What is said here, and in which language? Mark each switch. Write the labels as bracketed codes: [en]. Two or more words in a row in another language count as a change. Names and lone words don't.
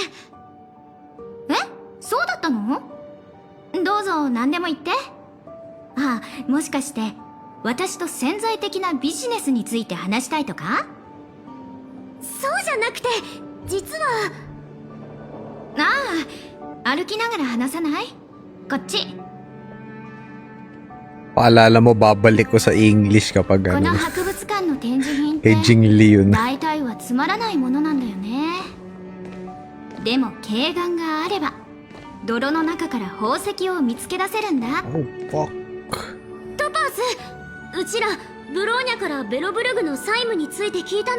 [ja] え、そうだったの？どうぞ何でも言って。あ、もしかして私と潜在的なビジネスについて話したいとか？そうじゃなくて、実は歩きながら話さない？こっち。 [tl] Paalala mo, babalik ko sa English kapag [ja] この [tl] ano. [ja] 博物館の展示品って [tl] Kay Jing Lee yun. [ja] 大体はつまらないものなんだよね。でも慧眼があれば泥の中から宝石を見つけ出せるんだ。 [en] Oh, fuck. [ja] トパーズ、うちらブローニャからベロブルグの債務について聞いたの。